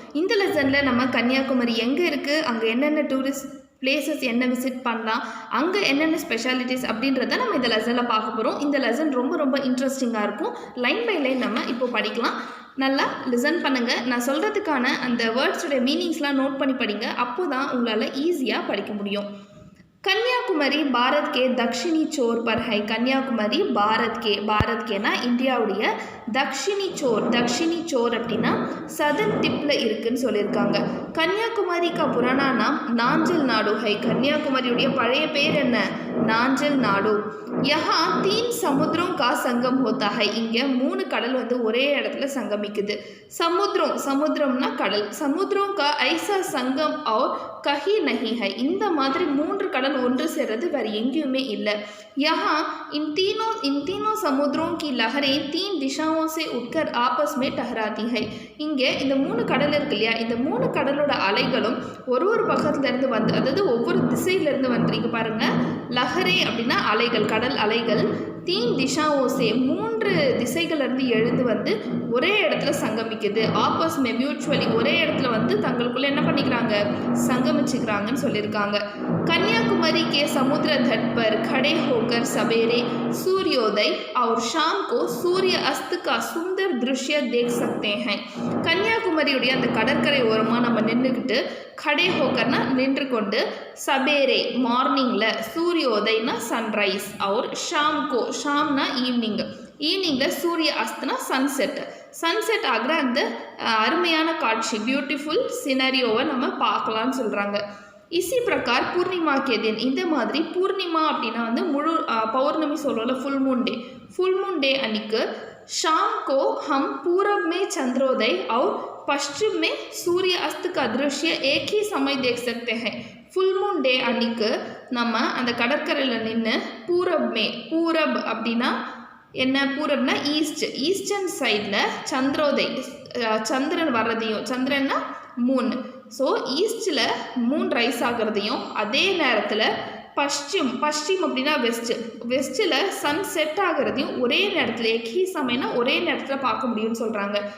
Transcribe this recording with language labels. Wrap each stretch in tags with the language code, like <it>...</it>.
<ta>இந்த லெசனில் நம்ம கன்னியாகுமரி எங்கே இருக்குது, அங்கே என்னென்ன டூரிஸ்ட் பிளேசஸ் என்ன விசிட் பண்ணலாம், அங்கே என்னென்ன ஸ்பெஷாலிட்டிஸ் அப்படின்றத நம்ம இந்த லெசனில் பார்க்க போகிறோம். இந்த லெசன் ரொம்ப இன்ட்ரெஸ்டிங்காக இருக்கும். லைன் பை லைன் நம்ம இப்போ படிக்கலாம். நல்லா லிசன் பண்ணுங்கள். நான் சொல்கிறதுக்கான அந்த வேர்ட்ஸோடைய மீனிங்ஸ்லாம் நோட் பண்ணி படிங்க. அப்போ தான் உங்களால் ஈஸியாக படிக்க முடியும்.</ta> <hi>कन्याकुमारी भारत के दक्षिणी छोर पर है. कन्याकुमारी भारत के ना</hi> <ta>இந்தியாவுடைய தக்ஷிணி சோர் அப்படின்னா சதர்ன் டிப்பில் இருக்குன்னு சொல்லியிருக்காங்க.</ta> <hi>கன்னியாகுமரி का पुराना नाम नांजल नाडु है.</hi> <ta>கன்னியாகுமரியுடைய பழைய பேர் என்ன? நாஞ்சல் நாடு.</ta> <hi>यहाँ 3 समुद्रों का संगम होता है.</hi> <ta>இங்கே 3 கடல் வந்து ஒரே இடத்துல சங்கமிக்குது. சமுத்திரம்னா கடல்.</ta> <hi>समुद्रों का ऐसा संगम और कहीं नहीं है.</hi> <ta>இந்த மாதிரி 3 கடல் ஒன்று சேர்றது வேற எங்கேயுமே இல்லை.</ta> <hi>यहाँ इन तीनों समुद्रों की लहरें 3 दिशाओं से उठकर आपस में टकराती है.</hi> <ta>இங்கே இந்த 3 கடல் இருக்கு இல்லையா, இந்த 3 கடலோட அலைகளும் ஒரு பக்கத்துலேருந்து வந்து, அதாவது ஒவ்வொரு திசையிலேருந்து வந்துருக்கு பாருங்க. லஹரே அப்படின்னா அலைகள், கடல் அலைகள். 3 திசாவோசே 3 திசைகளிலிருந்து எழுந்து வந்து ஒரே இடத்துல சங்கமிக்குது. ஆப்பஸ் மே மியூச்சுவலி ஒரே இடத்துல வந்து தங்களுக்குள்ள என்ன பண்ணிக்கிறாங்க, சங்கமிச்சுக்கிறாங்கன்னு சொல்லியிருக்காங்க.</ta> <hi>कन्याकुमारी के समुद्र तट पर खड़े होकर सवेरे सूर्योदय और शाम को सूर्य अस्त का सुंदर दृश्य देख सकते हैं.</hi> <ta>கன்னியாகுமரியுடைய அந்த கடற்கரை ஓரமாக நம்ம நின்றுக்கிட்டு,</ta> <hi>खड़े होकरना</hi> <ta>நின்று கொண்டு, சபேரே மார்னிங்கில், சூரியோதய்னா சன்ரைஸ்,</ta> <hi>और शाम को</hi> <ta>ஷாம்னா ஈவினிங்கில், சூரிய அஸ்த்னா சன்செட் ஆகிற அந்த அருமையான காட்சி, பியூட்டிஃபுல் சினரியோவை நம்ம பார்க்கலான்னு சொல்கிறாங்க.</ta> <hi>इसी प्रकार पूर्णिमा के दिन,</hi> <ta>இந்த மாதிரி பூர்ணிமா அப்படின்னா வந்து முழு பௌர்ணமி சொல்லுவோம்ல,</ta> <en>full moon day</en> <ta>அன்னைக்கு</ta> <hi>शाम को हम पूरब में चंद्रोदय और पश्चिम में सूर्य अस्त का दृश्य एक ही समय देख सकते हैं.</hi> <en>full moon day</en> <ta>அன்னைக்கு நம்ம அந்த கடற்கரையில் நின்று பூரப் அப்படின்னா என்ன, பூரப்னா ஈஸ்டர்ன் சைடில் சந்திரோதய், சந்திரன் வர்றதையும், சந்திரன்னா மூன், ஸோ ஈஸ்டில் மூன் ரைஸ் ஆகிறதையும், அதே நேரத்தில் பஷ்டிம் அப்படின்னா வெஸ்ட்டில் சன் செட் ஆகிறதையும் ஒரே நேரத்தில், எக்கி சமயம்னா ஒரே நேரத்தில் பார்க்க முடியும்னு சொல்கிறாங்க.</ta>